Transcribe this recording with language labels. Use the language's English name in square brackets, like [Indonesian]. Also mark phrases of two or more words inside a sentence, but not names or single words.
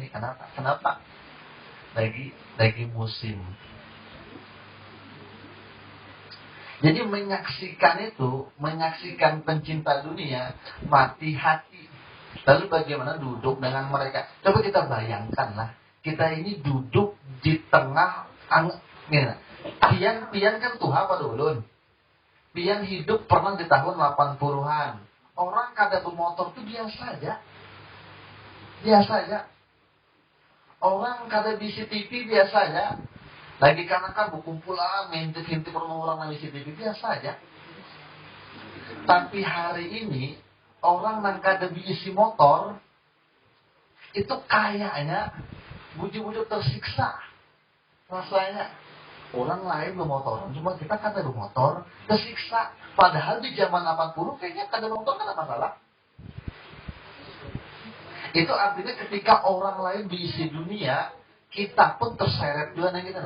[Indonesian] Kenapa? Lagi musim. Jadi menyaksikan pencinta dunia mati hati. Lalu bagaimana duduk dengan mereka? Coba kita bayangkanlah, [Banjar] kita ini duduk di tengah Pian kan tuha pada ulun. [Indonesian] Pian hidup pernah di tahun 80-an. Orang kada bermotor itu biasa aja. Orang [Banjar] kada bisi [Indonesian] TV biasa aja. Lagi karena kan berkumpulan, ngintip-ngintip orang yang bisi TV biasa aja. [Banjar] Tapi hari ini orang yang kada bisi motor itu kayaknya bujuk-bujuk tersiksa rasanya. [Indonesian] Orang lain bermotor, cuma kita kada bermotor, tersiksa. Padahal di zaman 80 kayaknya kada bermotor kada masalah. Itu artinya ketika orang lain diisi dunia, kita pun terseret juga dengan kita.